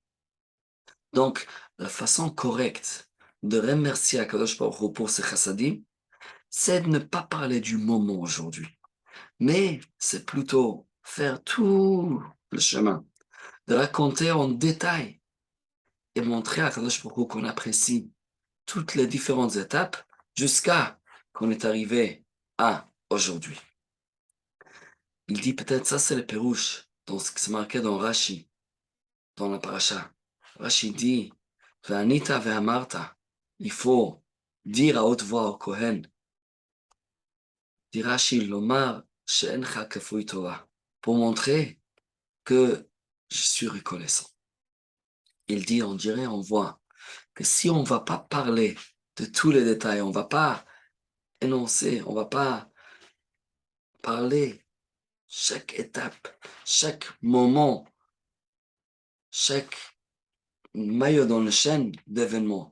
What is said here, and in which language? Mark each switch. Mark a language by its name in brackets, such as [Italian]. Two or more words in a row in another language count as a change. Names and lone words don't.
[French] Donc, la façon correcte de remercier [Hebrew] הקדוש ברוך הוא [French] pour ses chassadim, c'est de ne pas parler du moment aujourd'hui, mais c'est plutôt faire tout le chemin, de raconter en détail et montrer à [Hebrew] הקדוש ברוך הוא [French] qu'on apprécie toutes les différentes étapes jusqu'à qu'on est arrivé à aujourd'hui. Il dit peut-être ça c'est le pérouche, dans ce qui se marquait dans Rashi, dans la paracha. Rashi dit, [Hebrew] וענית ואמרת, [French] il faut dire à haute voix au Kohen, dit Rashi, [Hebrew] לומר שאינך כפוי טובה, [French] pour montrer que je suis reconnaissant. Il dit, on dirait, on voit que si on ne va pas parler de tous les détails, on ne va pas énoncer, on ne va pas parler chaque étape, chaque moment, chaque maillot dans la chaîne d'événements.